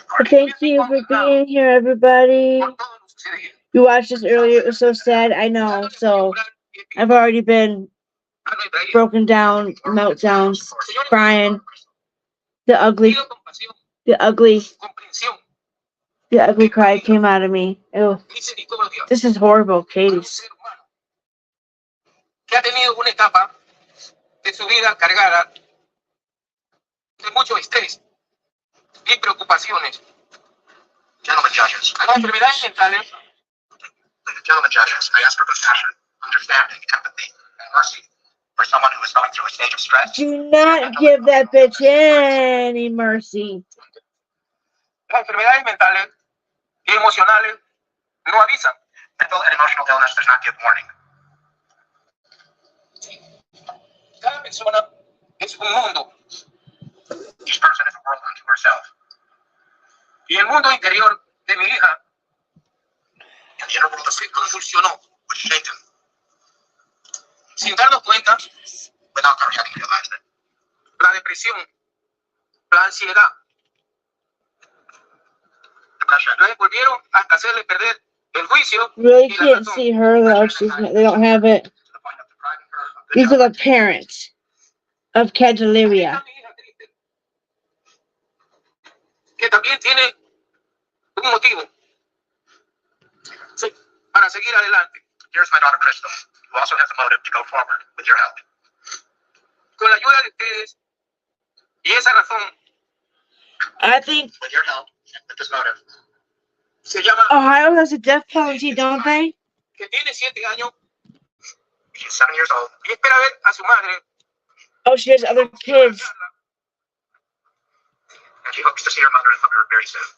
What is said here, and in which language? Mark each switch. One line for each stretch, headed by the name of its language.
English: Thank you for being here, everybody. You watched this earlier. It was so sad. I know. So I've already been broken down, meltdowns, crying. The ugly cry came out of me. Ew. This is horrible, Case.
Spanish: Que ha tenido una etapa de su vida cargada de mucho estrés y preocupaciones.
English: Gentlemen judges,
Spanish: las enfermedades mentales.
English: Gentlemen judges, I ask for compassion, understanding, empathy, and mercy for someone who is going through a stage of stress. Do not give that bitch any mercy.
Spanish: Las enfermedades mentales y emocionales no avisan.
English: Mental and emotional illness does not give warning.
Spanish: Cada persona es un mundo.
English: Each person is a world unto herself.
Spanish: Y el mundo interior de mi hija se convulsionó,
English: was shaken.
Spanish: Sin darnos cuenta,
English: without her having realized it.
Spanish: La depresión, la ansiedad. Lo volvieron hasta hacerle perder el juicio.
English: Really can't see her though. They don't have it. These are the parents of Candelaria.
Spanish: Que también tiene un motivo para seguir adelante.
English: Here's my daughter Crystal, who also has a motive to go forward with your help.
Spanish: Con la ayuda de ustedes y esa razón.
English: I think with your help and with this motive.
Spanish: Se llama
English: Ohio has a death penalty, don't they?
Spanish: Que tiene 7 años.
English: She's 7 years old.
Spanish: Y espera ver a su madre.
English: Oh, she has other kids. And she hopes to see her mother and hug her very soon.